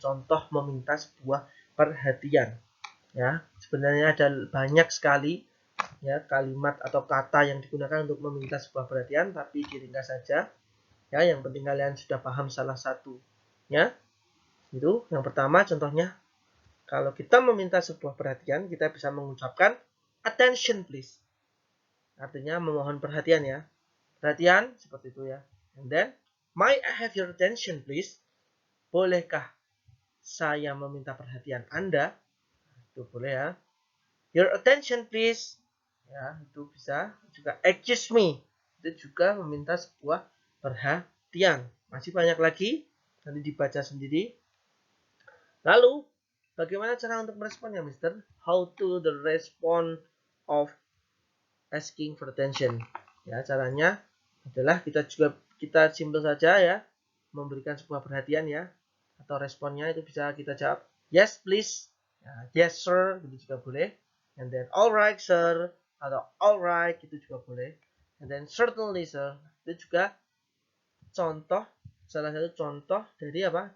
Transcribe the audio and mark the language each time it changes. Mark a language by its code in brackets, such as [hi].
[id] Contoh meminta sebuah perhatian. Ya, sebenarnya ada banyak sekali ya kalimat atau kata yang digunakan untuk meminta sebuah perhatian, tapi diringkas saja. Ya, yang penting kalian sudah paham salah satu. Ya, itu yang pertama contohnya. Kalau kita meminta sebuah perhatian, kita bisa mengucapkan [en] attention please. [id] Artinya memohon perhatian ya. Perhatian seperti itu ya. [en] And then, may I have your attention please? [id] Bolehkah saya meminta perhatian Anda? Itu boleh ya. [en] Your attention please. [id] Ya, itu bisa. Juga [en] excuse me. [id] Itu juga meminta sebuah perhatian. Masih banyak lagi. Nanti dibaca sendiri. Lalu, bagaimana cara untuk meresponnya, Mister? [en] How to the respond of asking for attention. [id] Ya, caranya adalah kita simpel saja ya, memberikan sebuah perhatian ya, atau responnya itu bisa kita jawab [en] yes please, [id] ya, [en] yes sir, [id] itu juga boleh. [en] And then alright sir, [id] atau [en] alright [id] itu juga boleh. [en] And then certainly sir, [id] itu juga contoh, salah satu contoh dari apa?